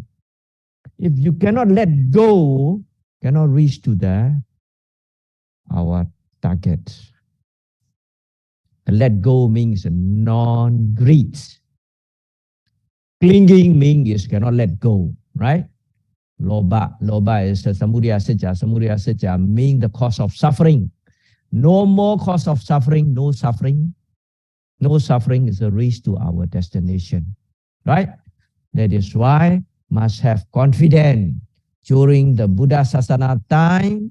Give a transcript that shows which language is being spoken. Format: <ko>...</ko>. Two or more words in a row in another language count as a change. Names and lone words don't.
<en>If you cannot let go, cannot reach to our target. Let go means non-greed. Clinging means cannot let go, right? Loba is</en> <pi>samudaya saja. Samudaya saja</pi> <en>means the cause of suffering. No more cause of suffering, no suffering. No suffering is a reach to our destination, right? That is why must have confidence during the</en> <pi>Buddha Sasana</pi> <en>time.</en>